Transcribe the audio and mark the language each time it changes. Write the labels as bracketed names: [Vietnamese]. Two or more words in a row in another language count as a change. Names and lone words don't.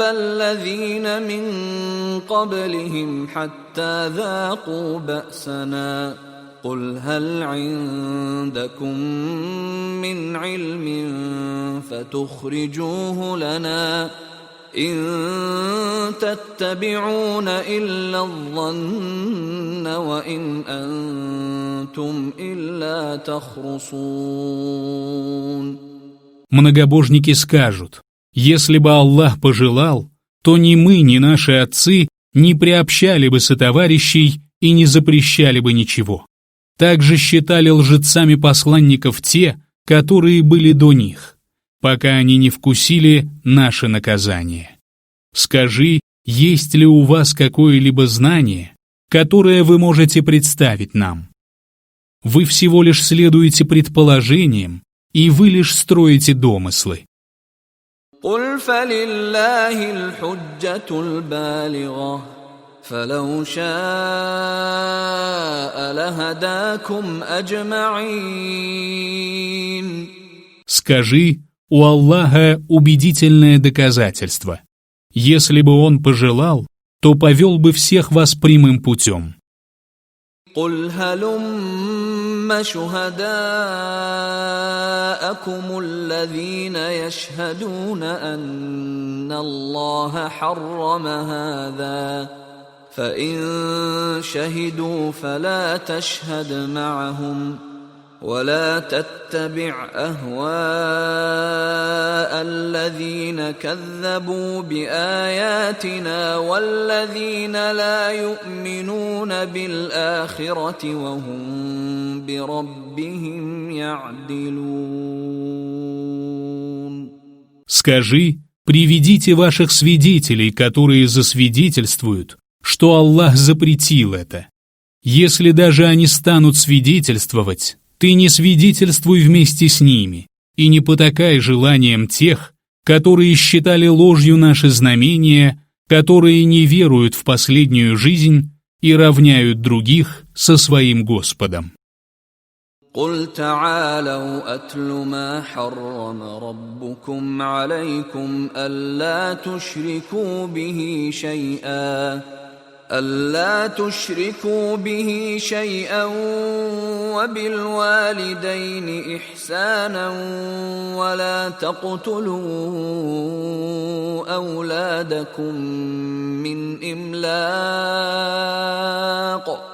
[Arabic] الذين من قبلهم حتى ذاقوا بأسنا قل هل عندكم من علم فتخرجوه لنا إن تتبعون إلا الظن وإن أنتم إلا تخرصون. [Russian] Многобожники скажут: если бы Аллах пожелал, то ни мы, ни наши отцы не приобщали бы сотоварищей и не запрещали бы ничего. Также считали лжецами посланников те, которые были до них, пока они не вкусили наше наказание. Скажи, есть ли у вас какое-либо знание, которое вы можете представить нам? Вы всего лишь следуете предположениям, и вы лишь строите домыслы. [Arabic] قل فلله الحجة البالغة فلو شاء لهداكم أجمعين. [Russian] Скажи, у Аллаха убедительное доказательство. Если бы Он пожелал, то повел бы всех вас прямым путем. [Arabic] قل هلم شهداءكم الذين يشهدون أن الله حرم هذا فإن شهدوا فلا تشهد معهم ولا تتبع أهواء الذين كذبوا بآياتنا والذين لا يؤمنون بالآخرة وهم بربهم يعدلون. [Russian] Скажи, приведите ваших свидетелей, которые засвидетельствуют, что Аллах запретил это. Если даже они станут свидетельствовать, ты не свидетельствуй вместе с ними и не потакай желанием тех, которые считали ложью наши знамения, которые не веруют в последнюю жизнь и равняют других со своим Господом. [Arabic] قل تعالوا أتل ما حرم ربكم عليكم ألا تشركوا به شيئا وبالوالدين إحسانا ولا تقتلوا أولادكم من إملاق